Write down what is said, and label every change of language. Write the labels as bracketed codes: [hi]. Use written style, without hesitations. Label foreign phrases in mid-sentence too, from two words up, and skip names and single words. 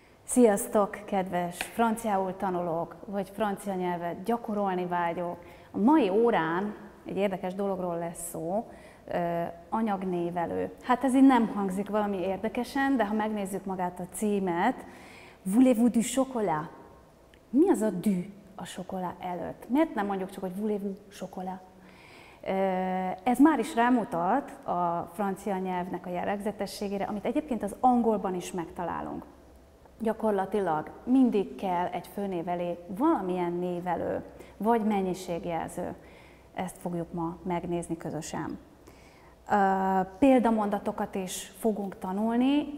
[hu] Sziasztok, kedves franciául tanulók, vagy francia nyelvet gyakorolni vágyók! A mai órán egy érdekes dologról lesz szó, anyagnévelő. Hát ez így nem hangzik valami érdekesen, de ha megnézzük magát a címet, [fr] voulez-vous du chocolat? [hu] Mi az a du a chocolat előtt? Miért nem mondjuk csak, hogy [fr] voulez-vous chocolat? [hu] Ez már is rámutat a francia nyelvnek a jellegzetességére, amit egyébként az angolban is megtalálunk. Gyakorlatilag mindig kell egy főnév elé valamilyen névelő, vagy mennyiségjelző. Ezt fogjuk ma megnézni közösen. Példamondatokat is fogunk tanulni.